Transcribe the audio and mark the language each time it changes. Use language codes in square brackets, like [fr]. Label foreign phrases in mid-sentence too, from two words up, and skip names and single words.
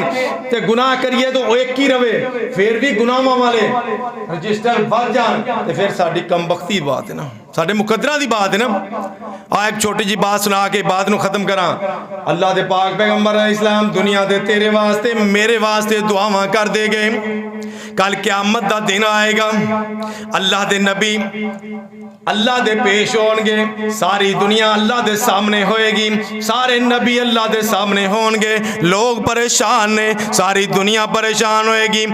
[pa] تے گناہ کریے تو 1 ہی رہے، پھر بھی گناہاں والے رجسٹر بڑھ جان، تے پھر ساڈی کم بختی بات ہے نا، ساڈے مقدرہ دی بات ہے نا۔ ایک چھوٹی جی بات سنا کے بات نو ختم کراں۔ اللہ دے پاک پیغمبر علیہ السلام دنیا دے تیرے واسطے میرے واسطے دعاواں کر دے گئے۔ کل قیامت دا دن آئے گا، اللہ دے نبی اللہ دے پیش ہون گے، ساری دنیا اللہ دے سامنے ہوئے گی، سارے نبی اللہ دے سامنے ہون گے، لوگ پریشان نے، ساری دنیا پریشان ہوئے گی۔